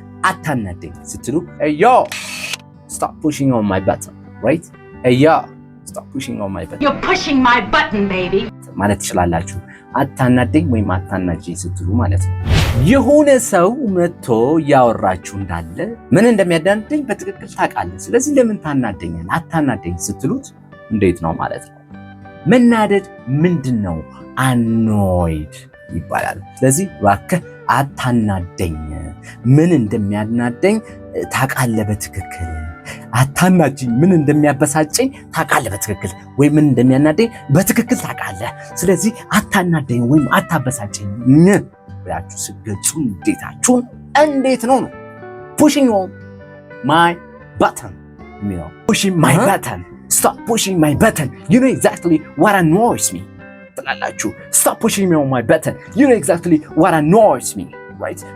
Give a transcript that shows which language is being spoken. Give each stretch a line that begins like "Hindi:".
Amharic: አታናደኝ ስትሉ
English: yo stop pushing on my button right? yo stop pushing on my button You're pushing my button baby
Amharic: ማለት ትችላላችሁ። አታናደኝ ወይም አታናጅኝ ስትሉ ማለት ነው። የሆነ ሰው መጥቶ ያወራችሁ እንዳለ ምን እንደሚያዳንደኝ በትክክል ታውቃለህ፣ ስለዚህ ለምን ታናደኛለህ? አታናደኝ ስትሉት እንዴት ነው ማለት ነው? መናደድ ምንድነው? annoyed ይባላል። ስለዚህ እባክህ አታናደኝ፣ ምን እንደሚያናደኝ ታውቃለህ በትክክል አታናጅኝ፣ ምን እንደሚያበሳጨኝ ታውቃለህ በትክክል ወይ ምን እንደሚያናደኝ በትክክል ታውቃለህ፣ ስለዚህ አታናደኝ ወይም አታበሳጨኝ ብላችሁ ስትገልጹ እንዴታችሁን እንዴት ነው ነው?
English: pushing on my button የሚለው pushing my button stop pushing my button you know exactly what annoys me ትላላችሁ። stop pushing me on my button you know exactly what annoys me right?